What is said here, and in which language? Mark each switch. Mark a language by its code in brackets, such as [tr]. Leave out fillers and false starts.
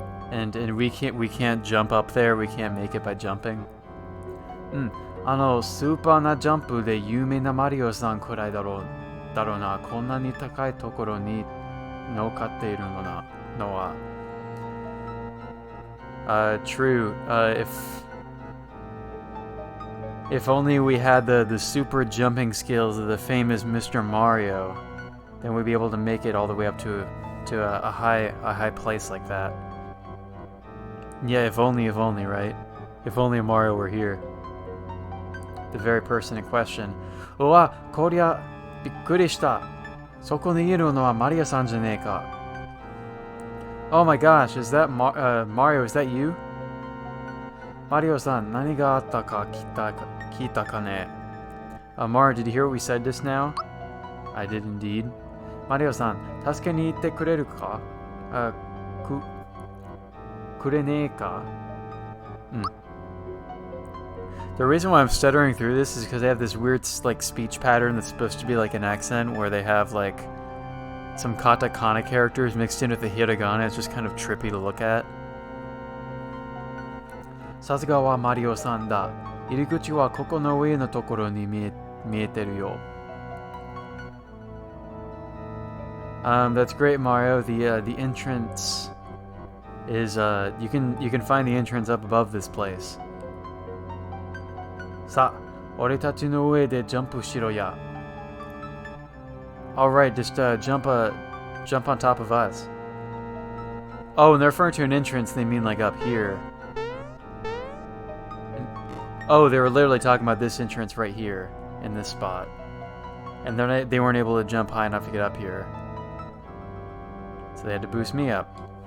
[en] And we can't jump up there. We can't make it by jumping. [ja] うん。スーパーなジャンプで有名なマリオさんくらいだろうな。こんなに高いところに乗っかっているのは。 [en] True. If only we had the super jumping skills of the famous Mr. Mario, then we'd be able to make it all the way up to a high place like that. Yeah, if only, right? If only Mario were here. The very person in question. [ja] うわ、こりゃびっくりした。そこにいるのはマリオさんじゃねえか。 [en] Oh my gosh, is that Mario? Is that you? [ja] Mario-san, 何があったか聞いたかね? [en] Mario, did you hear what we said just now? I did indeed. [ja] Mario-san, 助けに行ってくれるか? くれねえか? [en] The reason why I'm stuttering through this is because they have this weird like speech pattern that's supposed to be like an accent where they have like some katakana characters mixed in with the hiragana. It's just kind of trippy to look at. [ja] さすがはマリオさんだ。入り口はここの上のところに見えてるよ。 [en] That's great, Mario. The entrance is you can find the entrance up above this place. [ja] さあ、俺たちの上でジャンプしろや。 [en] Alright, just jump on top of us. Oh, and they're referring to an entrance, they mean like up here. Oh, they were literally talking about this entrance right here, in this spot. And they weren't able to jump high enough to get up here. So they had to boost me up.